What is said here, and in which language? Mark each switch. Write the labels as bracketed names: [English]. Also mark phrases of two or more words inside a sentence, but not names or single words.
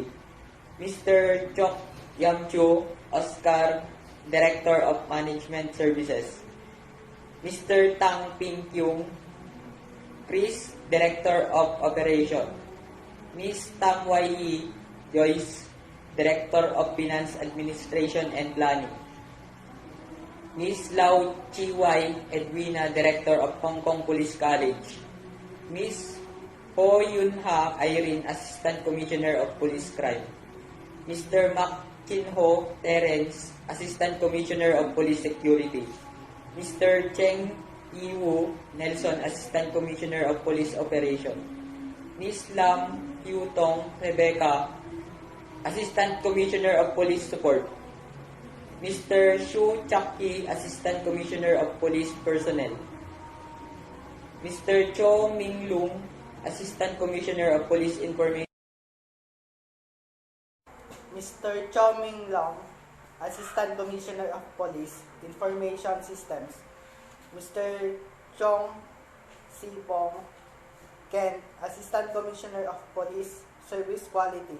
[English] Mr. Chok Yam Chu Oscar, Director of Management Services. Mr. Tang Ping Kyung Chris, Director of Operation. Ms. Tang Wai Yi Joyce, Director of Finance Administration and Planning. Ms. Lau Chi Wai Edwina, Director of Hong Kong Police College. Ms. Ho Yun Ha Irene, Assistant Commissioner of Police Crime. Mr. Mak Chin Ho Terence, Assistant Commissioner of Police Security. Mr. Cheng Yi-Woo Nelson, Assistant Commissioner of Police Operation. Ms. Lam Yu Tong Rebecca, Assistant Commissioner of Police Support. Mr. Shu Chak-Ki, Assistant Commissioner of Police Personnel. Mr. Cho Ming Lung, Assistant Commissioner of Police Information. Mr. Cho Ming Long, Assistant Commissioner of Police Information Systems. Mr. Chong Sipong Ken, Assistant Commissioner of Police Service Quality.